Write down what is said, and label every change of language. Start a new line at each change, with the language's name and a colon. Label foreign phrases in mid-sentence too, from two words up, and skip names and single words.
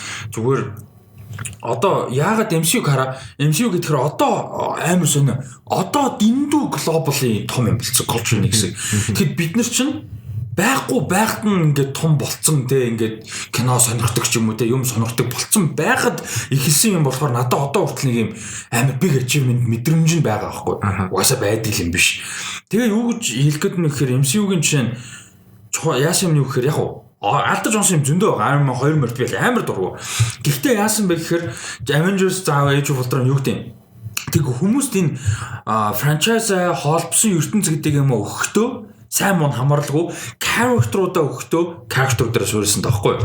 Mongolian: Зүгээр одоо яагаад MCU гэхээр одоо амар сонио. Одоо дэндүү глобалын том юм болцсон culture нэг хэсэг. Тэгэхэд бид нар чинь байхгүй байхад нь ингээд том болцсон те ингээд кино сонирхдаг ч юм уу те юм сонирхдаг болцсон байхад ихэлсэн юм болохоор надад одоо хүртэл нэг юм амар
English: big achievement
Mongolian: мэдрэмж нь байгаа байхгүй. Угаасаа байдаг юм биш. Тэгээ юу гэж хэлэх гээд нэг гэхээр MCU-гийн жишээ нь яасан юм юу гэхээр яг алдаж онсон юм зөндөө байгаа. Iron Man 2 мөрт би амар дургу. Гэхдээ яасан бэ гэхээр Avengers заав Age of Ultron юу гэдэг юм. Тэг хүмүүст энэ франчайз холбосон ертөнц гэдэг юм өгөхдөө сайн муу хамааралгүй character-уудаа өгөхдөө character дээр суурилсан таахгүй.